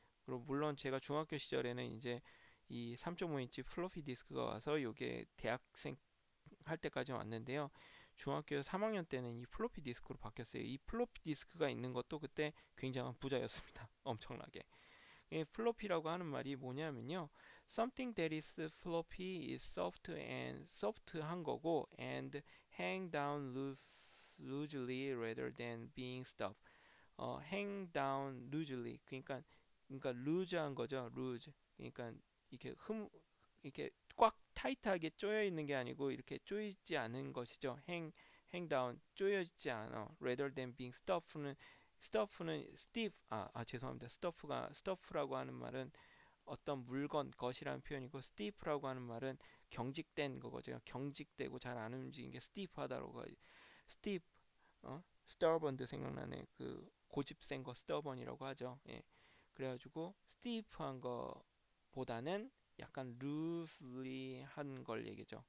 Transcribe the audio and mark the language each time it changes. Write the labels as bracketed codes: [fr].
[ko] 그리고 물론 제가 중학교 시절에는 이제 이 3.5인치 플로피 디스크가 와서 이게 대학생 할 때까지 왔는데요. 중학교 3학년 때는 이 플로피 디스크로 바뀌었어요. 이 플로피 디스크가 있는 것도 그때 굉장한 부자였습니다. 엄청나게. 이 플로피라고 하는 말이 뭐냐면요. [en] Something that is floppy is soft한 거고 and hang down loosely rather than being stuffed. hang down loosely [ko] 그러니까 loose한 거죠. [en] loose. [ko] 그러니까 이렇게 이렇게 꽉 타이트하게 조여 있는 게 아니고 이렇게 조이지 않은 것이죠. [en] hang down [ko] 조여 있지 않아. [en] rather than being stuff는 stiff [ko] 죄송합니다. stuff라고 하는 말은 어떤 물건 것이라는 표현이고 stiff라고 하는 말은 경직된 거거든요. 경직되고 잘 안 움직이는 게 stiff하다라고 하지. stiff stubborn도 생각나네. 그 고집센 거 stubborn이라고 하죠. 예. 그래가지고 stiff한 거보다는 약간 loosely 한 걸 얘기죠.